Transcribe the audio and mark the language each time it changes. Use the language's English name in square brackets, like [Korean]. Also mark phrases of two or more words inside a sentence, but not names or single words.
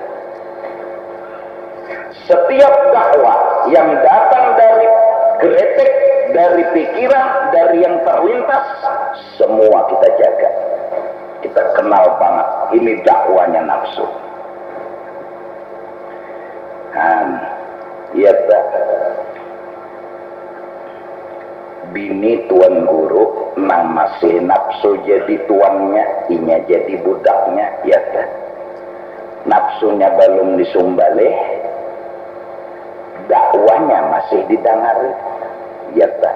[Indonesian] Setiap dakwah yang datang dari geretek, dari pikiran, dari yang terlintas, semua kita jaga. Kita kenal banget, ini dakwanya nafsu. [Banjar] Ya tak. Bini tuan guru, nang masih nafsu jadi tuannya, inya jadi budaknya, ya tak. Nafsunya belum disumbalih, dakwanya masih didengari, ya tak.